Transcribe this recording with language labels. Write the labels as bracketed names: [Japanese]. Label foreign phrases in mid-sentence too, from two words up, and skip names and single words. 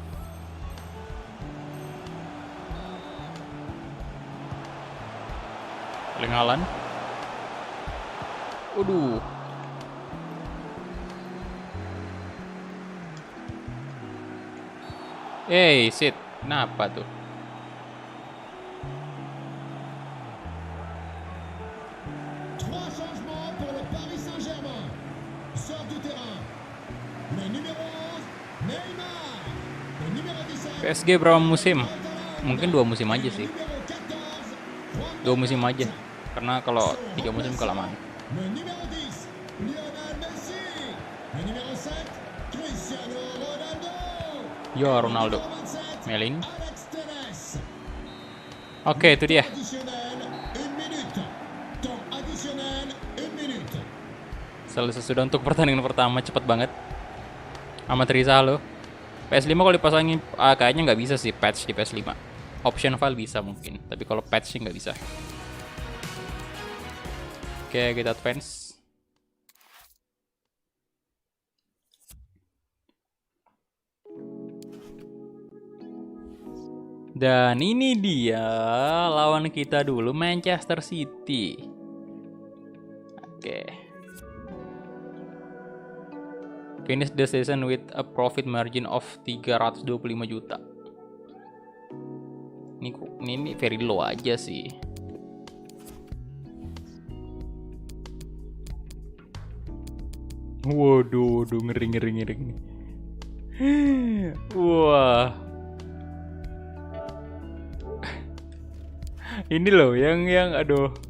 [Indonesian] Erling Haaland. Waduh. Sit. Kenapa tuh? [French] Trois changements pour le Paris Saint-Germain. Sort du terrain. Le numéro 11, Neymar. Le numéro 17, [Indonesian] PSG berapa musim? Mungkin 2 musim aja sih. [French] numéro 14, [Indonesian] 2 musim aja. Karena kalau 3 musim kelamaan. [French] le numéro 10, Lionel Messi. Le numéro 7, Cristiano Ronaldo. [Indonesian] Yo Ronaldo. [French] Numéro 27, Meling. Alex Telles. [Indonesian] Oke, itu dia. [French] Additionnel, 1 minute. Temps additionnel, 1 minute. [Indonesian] Selesai sudah untuk pertandingan pertama, cepet banget. Amat Rizal lo. PS5 kalau dipasangin kayaknya nggak bisa sih patch di PS5. [English] Option file [Indonesian] bisa mungkin, tapi kalau patch sih nggak bisa. Oke, kita advance. Dan ini dia lawan kita dulu, Manchester City. Oke. [English] Finish the season with a profit margin of 325 juta. [Indonesian] Ini [English] very low [Indonesian] aja sih. Waduh, ngeri. Wah. Ini loh yang aduh.